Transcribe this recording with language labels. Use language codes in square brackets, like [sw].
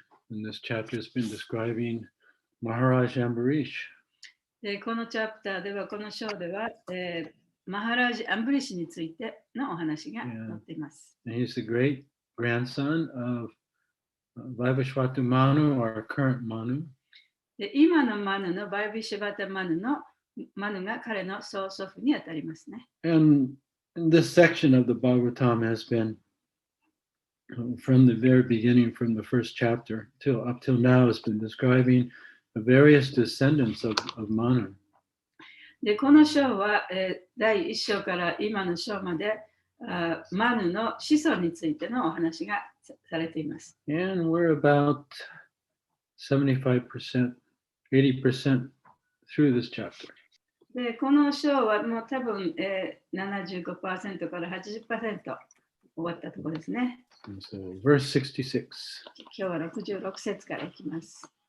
[en] And this chapter has been describing Maharaj Ambarish. [ja] でこのチャプターでは、この章では、マハラージ・アンブリシについてのお話が載っています。 [en] And he's the great grandson of Vaivashvata Manu, our current Manu. [ja] で今のマヌのバイビシュバタマヌが彼の曽祖父にあたりますね。 [en] And this section of the Bhagavatam has been, from the very beginning, from the first chapter up till now, has been describing the various descendants of Manu. [ja] でこの章は、第1章から今の章までマヌの子孫についてのお話がされています。 [en] And we're about 75%, 80% through this chapter. [ja] でこの章はもう多分、75% から 80% 終わったところですね。 [en] So, verse 66. [ja] 今日は66節からいきます。